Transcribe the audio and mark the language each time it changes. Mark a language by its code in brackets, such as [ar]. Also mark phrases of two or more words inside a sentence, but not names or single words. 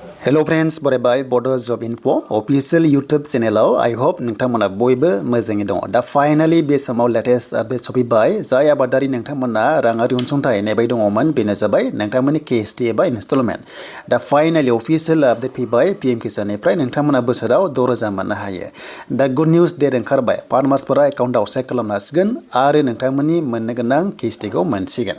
[en] Hello friends, bye Bodo Job Info official YouTube channel. I hope [brx] नोंथांमोना बयबो मोजाङै दङ। दा फाइनाली बे समाव [en] latest update [brx] सफैबाय। जाय आबादारि नोंथांमोना राङारि अनसुंथाइ नेबाय दङमोन बेनो जाबाय नोंथांमोननि केएसटि एबा इनस्टलमेन्ट। दा फाइनाली [en] official update [brx] फैबाय पीएम किसाननिफ्राय नोंथांमोना बोसोराव 6,000 मोननो हायो। दा [en] good news date [brx] ओंखारबाय। फार्मार्सफोरा एकाउन्टआव चेक खालामनो हासिगोन आरो नोंथांमोननि मोननो गोनां केएसटिखौ मोनसिगोन।